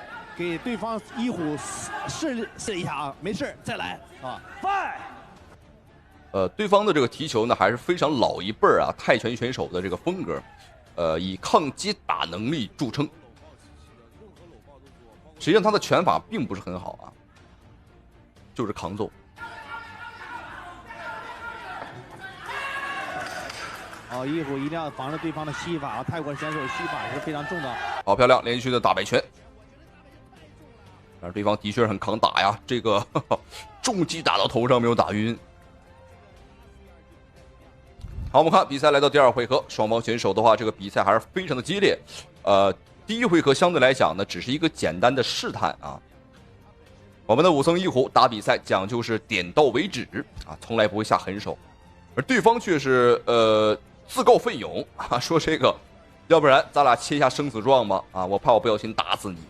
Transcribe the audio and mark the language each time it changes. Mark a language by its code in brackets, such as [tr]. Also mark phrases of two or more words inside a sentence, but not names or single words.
[zh] 給對方一虎試一下啊，沒事再來啊。對方的這個提球呢，還是非常老一輩啊泰拳選手的這個風格，以抗擊打能力著稱。實際上他的拳法並不是很好啊，就是扛揍。哦，一虎一定要防着對方的膝法啊，泰國選手膝法是非常重的。好漂亮，連續的大擺拳。但是對方的確很扛打呀，這個重擊打到頭上沒有打暈。好，我們看比賽來到第2回合，雙方選手的話，這個比賽還是非常的激烈。第1回合相對來講呢，只是一個簡單的試探啊。我們的武僧一虎打比賽講究是點到為止啊，從來不會下狠手，而對方卻是自告奮勇啊，說這個，要不然咱倆簽一下生死狀吧啊，我怕我不小心打死你。